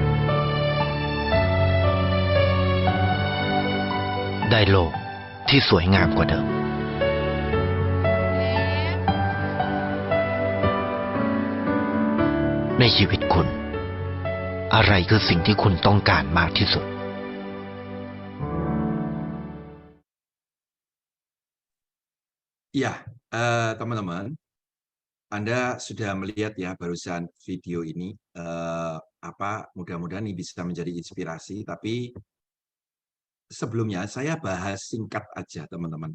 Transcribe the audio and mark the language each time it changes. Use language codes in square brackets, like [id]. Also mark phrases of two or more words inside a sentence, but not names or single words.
[th] ได้โลกที่สวยงามกว่าเดิม ในชีวิตคุณ อะไรคือสิ่งที่คุณต้องการมากที่สุด [id] Ya, teman-teman, Anda sudah melihat ya barusan video ini, mudah-mudahan ini bisa menjadi inspirasi. Tapi sebelumnya saya bahas singkat aja, teman-teman.